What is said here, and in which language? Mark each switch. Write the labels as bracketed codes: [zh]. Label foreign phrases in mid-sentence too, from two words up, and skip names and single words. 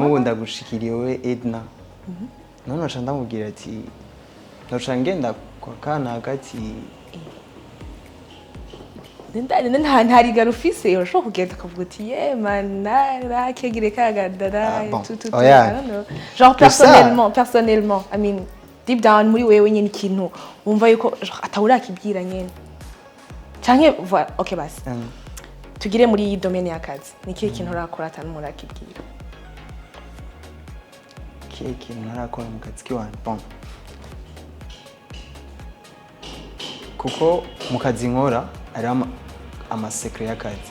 [rn] Nk'ubu ndagushikiriye we Edna. None naca ndamubwira ati naca ngenda kwa kana hagati. Ntari ufise urashobora kugenda ukavuga uti ye mana nakegire kagadara tutu. [fr] Genre personnellement [en] I mean deep down [rn] muri wewe nyine ikintu wumva yuko atawurakibwira nyene. Canke voilà, okay basi. Tugire muri iyi domaine y'akazi. Ni kihe kintu urakora atanumwe urakibwira? Kihe kintu narakora mu kazi kiwanje? Bon. Kuko mu kazi nkora ari amasekre y'akazi.